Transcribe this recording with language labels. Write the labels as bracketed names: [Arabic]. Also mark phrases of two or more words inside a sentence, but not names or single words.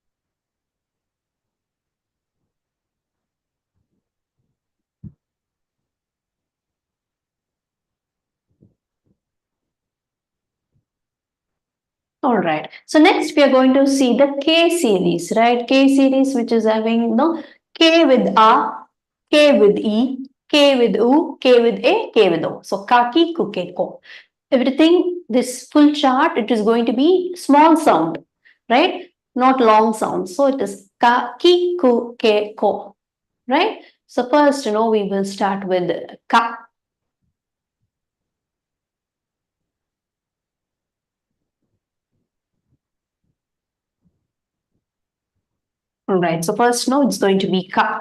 [English] All right. So next we are going to see the K series, right? K series, which is having K with A, K with E, K with U, K with A, K with O. So kaki, kuke, ko. Everything, this full chart, it is going to be small sound, right? Not long sound. So it is kaki, kuke, ko, right? So first, we will start with ka. All right. So first, it's going to be ka.